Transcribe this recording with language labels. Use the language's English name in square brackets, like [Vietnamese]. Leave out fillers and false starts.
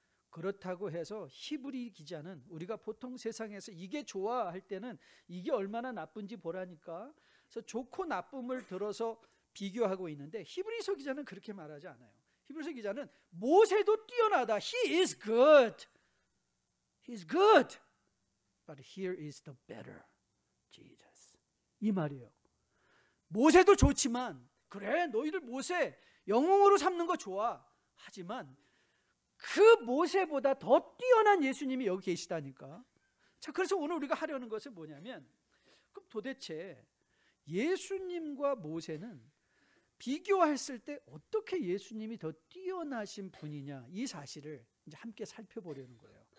[Korean] 그렇다고 해서 히브리 기자는 우리가 보통 세상에서 이게 좋아 할 때는 이게 얼마나 나쁜지 보라니까 그래서 좋고 나쁨을 들어서 비교하고 있는데 히브리서 기자는 그렇게 말하지 않아요. 히브리서 기자는 모세도 뛰어나다. [English] He is good. He's good. But here is the better Jesus. [Korean] 이 말이에요. 모세도 좋지만 그래 너희들 모세 영웅으로 삼는 거 좋아. 하지만 그 모세보다 더 뛰어난 예수님이 여기 계시다니까. 자, 그래서 오늘 우리가 하려는 것은 뭐냐면 그럼 도대체 예수님과 모세는 비교했을 때 어떻게 예수님이 더 뛰어나신 분이냐 이 사실을 이제 함께 살펴보려는 거예요.